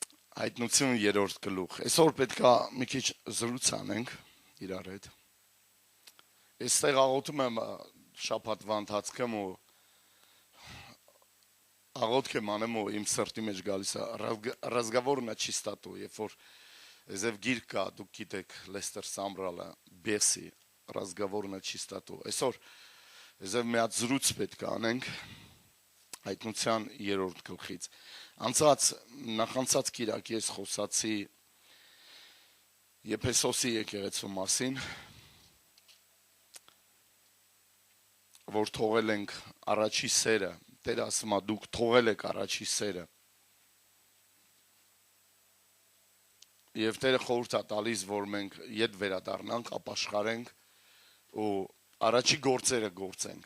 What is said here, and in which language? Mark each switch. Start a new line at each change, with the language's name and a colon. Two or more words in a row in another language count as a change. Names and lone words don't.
Armenian: Հայտնություն երրորդ գլուխ։ Այսօր պետքա մի քիչ զրույց անենք իրար հետ։ Այստեղ աղոթում եմ շաբաթվա ընթացքում ու աղոթք եմ անում ու իմ սրտի մեջ գալիս է
Russian: разговор на чистоту,
Armenian: երբ որ Եզև գիրք կա, դուք գիտեք Լեստեր Սամբրալը, Բեսի,
Russian: разговор на чистоту։
Armenian: Այսօր Եզև մի հատ զրույց պետք է անենք Հայտնության երրորդ գլխից։ Նախանցած կիրակի ես խոսացի Եփեսոսի եկեղեցու մասին, որ թողել ենք առաջի սերը, Տեր ասում է դուք թողել եք առաջի սերը։ Եվ Տերը խորհուրդ է տալիս, որ մենք ետ վերադառնանք, ապաշխարենք ու առաջի գործերը գործենք։